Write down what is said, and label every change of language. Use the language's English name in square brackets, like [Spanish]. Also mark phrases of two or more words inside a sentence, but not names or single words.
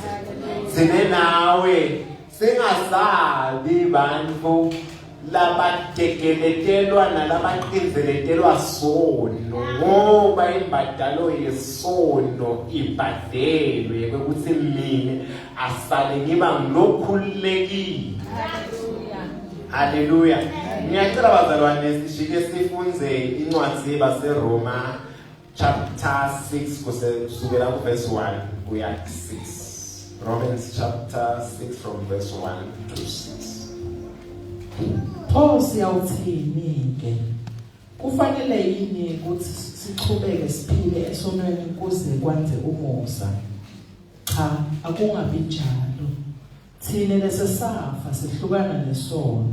[Swati] Sine nawe singasabi bantfu labatekeletelwa nalabaqinzeletelwa sono, ngoba imbadalo yesono ibhadelwe ukuthi mina asale ngiba ngilokhululekile. Haleluya. Ngiyacela bazalwane sishike sifunze incwadi yabaseRoma chapter 6 kusukela ku verse 1 kuya 6. [English] Romans chapter 6 from verse 1 to 6. [Swati] Pho siyawuthini ke? Kufanele yini ukuthi sichubeke siphile esonweni ukuze kwenze umusa? Cha, akungabi njalo. Thina lesesafa sihlukana nesono.